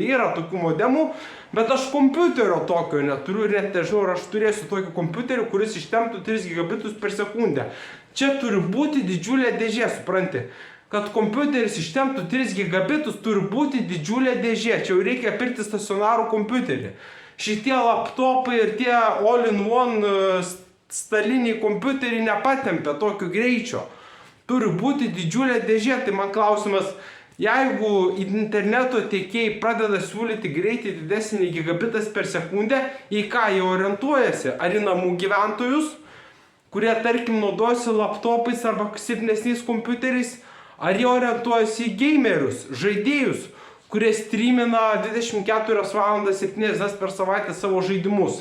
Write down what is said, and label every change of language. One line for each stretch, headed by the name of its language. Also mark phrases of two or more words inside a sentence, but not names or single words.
Lithuanian: Yra tokių modemų, bet aš kompiuterio tokio neturiu ir net nežinau, ar aš turėsiu tokį kompiuterį, kuris ištemptų 3 gigabitus per sekundę. Čia turi būti didžiulė dėžė, supranti. kad kompiuteris ištemptų 3 gigabitus, turi būti didžiulė dėžė. Čia jau reikia pirkti stacionarų kompiuterį. Šitie laptopai ir tie
English: all-in-one
Lithuanian: staliniai kompiuteriai nepatempia tokio greičio. Turi būti didžiulė dėžė. Tai man klausimas, jeigu interneto tiekėjai pradeda siūlyti greitį didesnį nei gigabitas per sekundę, į ką jie orientuojasi? Ar į namų gyventojus, kurie tarkim naudojasi laptopais arba silpnesniais kompiuteriais, ar jie orientuojasi į gamerius, žaidėjus, kurie streamina 24 valandas 7 dienas per savaitę savo žaidimus.